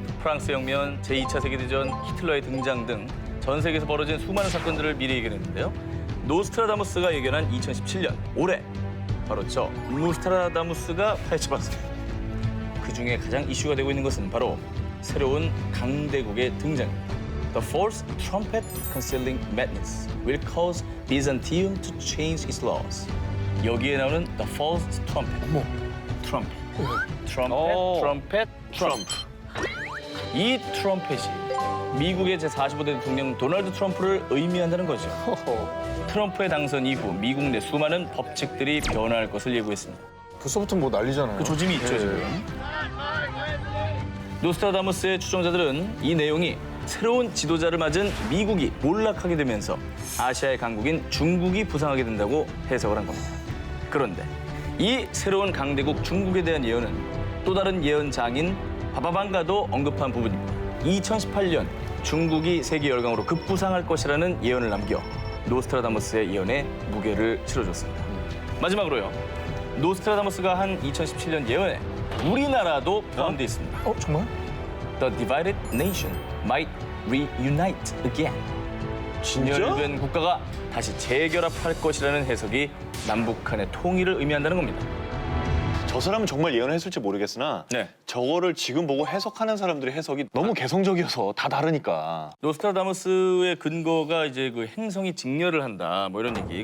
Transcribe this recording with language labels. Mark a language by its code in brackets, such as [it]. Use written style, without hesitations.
[ko] 프랑스 혁명, 제2차 세계대전, 히틀러의 등장 등 전 세계에서 벌어진 수많은 사건들을 미리 예견했는데요. 노스트라다무스가 예견한 2017년, 올해 바로 저 노스트라다무스가 파헤쳐봤습니다. 그중에 가장 이슈가 되고 있는 것은 바로 새로운 강대국의 등장입니다. [en] The false trumpet concealing madness will cause Byzantium to change its laws. [ko] 여기에 나오는 [en] The false trumpet. [ko] 트럼펫. 이 트럼펫이 미국의 제45대 대통령 도널드 트럼프를 의미한다는 거죠. 트럼프의 당선 이후 미국 내 수많은 법칙들이 변화할 것을 예고했습니다. 벌써부터 뭐 난리잖아요. 그 조짐이 있죠, 지금. 노스트라다무스의 추종자들은 이 내용이 새로운 지도자를 맞은 미국이 몰락하게 되면서 아시아의 강국인 중국이 부상하게 된다고 해석을 한 겁니다. 그런데 이 새로운 강대국 중국에 대한 예언은 또 다른 예언 장인 바바방가도 언급한 부분입니다. 2018년 중국이 세계 열강으로 급부상할 것이라는 예언을 남겨 노스트라다무스의 예언에 무게를 실어줬습니다. 마지막으로요. 노스트라다무스가 한 2017년 예언에 우리나라도 포함되어 있습니다. 정말? [en] The divided nation might reunite again. [ko] 진열된 국가가 다시 재결합할 것이라는 해석이 남북한의 통일을 의미한다는 겁니다. 저 사람은 정말 예언했을지 모르겠으나 네. 저거를 지금 보고 해석하는 사람들의 해석이 너무 개성적이어서 다 다르니까. 노스트라다무스의 근거가 이제 그 행성이 직렬을 한다 뭐 이런 얘기.